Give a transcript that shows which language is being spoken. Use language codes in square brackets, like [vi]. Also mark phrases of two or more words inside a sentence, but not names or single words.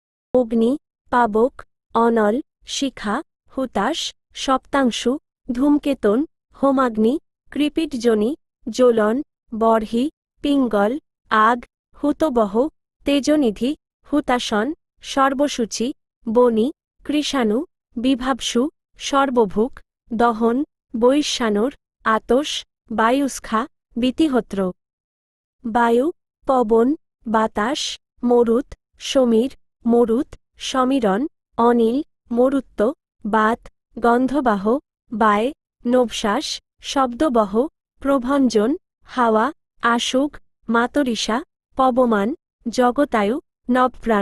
[bn] অগ্নি, পাবক, অনল, শিখা, হুতাশ, সপ্তাংশু, ধূমকেতন, হোমাগ্নি, কৃপিটজনি, জ্বলন, বর্হি, পিঙ্গল, আগ, হুতবহ, তেজনিধি, হুতাশন, সর্বসূচি, বনি, কৃষাণু, বিভাবসু, সর্বভুক, দহন, বৈশ্যানুর, আতস, বায়ুস্খা, বিতিহোত্র। বায়ু, পবন, বাতাস, মরুত, সমীর, মরুত, সমীরণ, অনিল, মরুত্ব, বাত, গন্ধবাহ, বায়, নবশ্বাস, শব্দবহ, প্রভঞ্জন, হাওয়া, আশুক, মাতরিষা, পবমান, জগতায়ু, নবপ্রাণ।